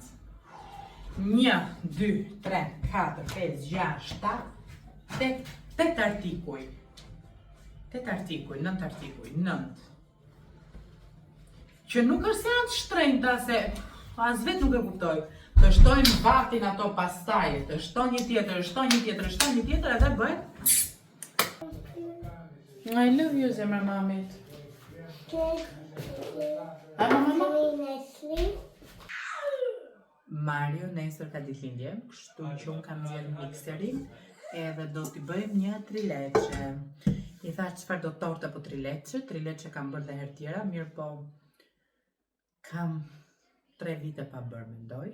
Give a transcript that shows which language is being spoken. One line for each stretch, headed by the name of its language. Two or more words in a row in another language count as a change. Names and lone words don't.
Albanian: 1, 2, 3, 4, 5, 6, 7, 8 artikuj. 8 artikuj, 9 artikuj, 9. Që nuk është se janë të shtrenjta, se as vetë nuk e kuptoj. Të shtojmë vatin ato pastaj, të shto një tjetër, edhe bëhet.
English: I love you,
Albanian: zemra mamit. Mama? Mario nesër ka ditëlindje, kështu që unë kam zgjedhur mikserin edhe do t'i bëjmë një trileçe. I thash çfarë do tortë apo trileçe? Trileçe kam bërë dhe herë tjera, mirë po kam 3 vite pa bërë, mendoj.